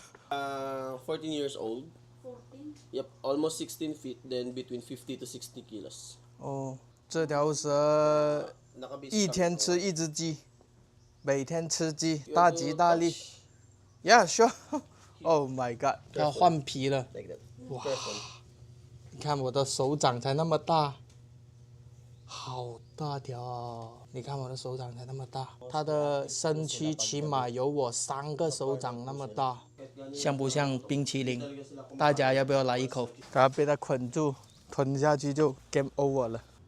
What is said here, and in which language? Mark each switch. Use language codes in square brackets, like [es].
[en] 14 years old. 14. Yep, almost 16 feet. Then between 50 to 60 kilos. [zh] 哦，这条蛇一天吃1只鸡，每天吃鸡，大吉大利。 [en] Yeah, sure. Oh my god， [zh] 它换皮了。哇，你看我的手掌才那么大，好大条哦！你看我的手掌才那么大，它的身躯起码有我3个手掌那么大，像不像冰淇淋？大家要不要来一口？它被它捆住，吞下去就 game over 了。